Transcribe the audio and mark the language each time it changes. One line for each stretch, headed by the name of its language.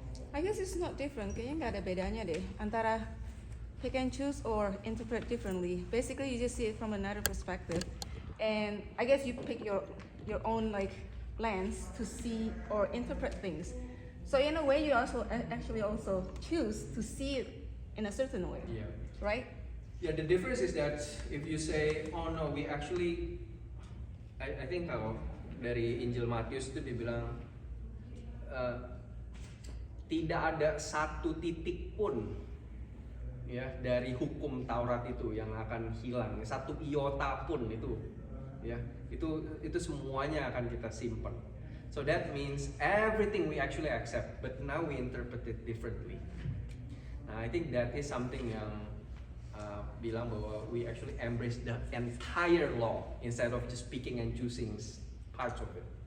English: I guess it's not different.
Indonesian: Kayaknya nggak ada bedanya deh antara
English: pick and choose or interpret differently. Basically, you just see it from another perspective, and I guess you pick your own like lens to see or interpret things. So in a way, you also actually also choose to see it in a certain way, Yeah. right? Yeah, the difference is that if you say, oh no, we actually, I think
Indonesian: kalau dari Injil Matius itu dibilang tidak ada satu titik pun ya dari hukum Taurat itu yang akan hilang, satu iota pun itu, ya itu semuanya akan kita simpan.
English: So that means everything we actually accept, but now we interpret it differently. Nah, I think that is something
Indonesian: yang bilang bahwa
English: we actually embrace the entire law instead of just picking and choosing parts of it.